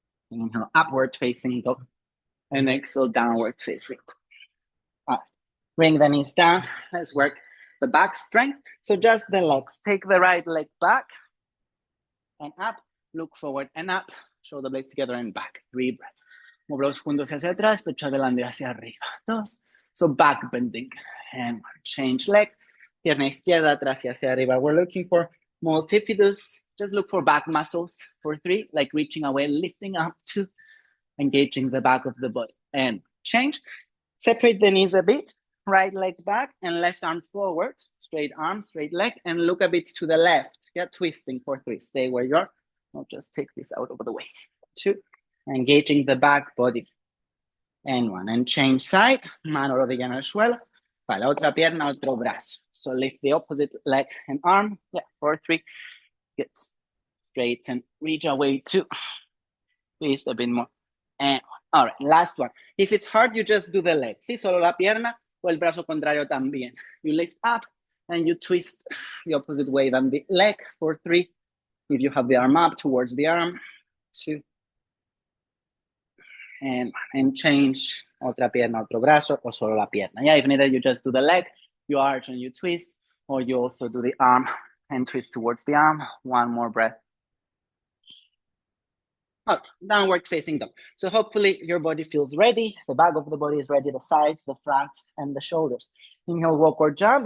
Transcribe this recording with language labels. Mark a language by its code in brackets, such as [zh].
[en] Inhale, upward facing dog, and exhale, downward facing dog. All right, bring the knees down. Let's work the back strength. So just the legs. Take the right leg back and up, look forward and up, shoulder blades together and back. 3 breaths. [es] Move los juntos hacia atrás, pecho adelante hacia arriba. 2. [en] So back bending. And change leg, [es] pierna izquierda atrás y hacia arriba. [en] We're looking for multifidus. Just look for back muscles for 3, like reaching away, lifting up, 2, engaging the back of the body. And change. Separate the knees a bit. Right leg back and left arm forward. Straight arm, straight leg, and look a bit to the left. Yeah, twisting for 3. Stay where you are. I'll just take this out of the way. 2, engaging the back body. And 1, and change side. [es] Mano rodilla en el suelo. Para la otra pierna, otro brazo. [en] So lift the opposite leg and arm. Yeah, 4-3. Good. Straighten, reach away 2. twist a bit more. And all right, last one. If it's hard, you just do the leg. [es] Sí, solo la pierna o el brazo contrario también. [en] You lift up and you twist the opposite way than the leg for 3. If you have the arm up towards the arm, 2. And change [es] otra pierna, otro brazo, o solo la pierna. [en] Yeah, if needed, you just do the leg, you arch and you twist, or you also do the arm and twist towards the arm. One more breath. Okay, downward facing dog. So hopefully your body feels ready. The back of the body is ready, the sides, the front, and the shoulders. Inhale, walk or jump.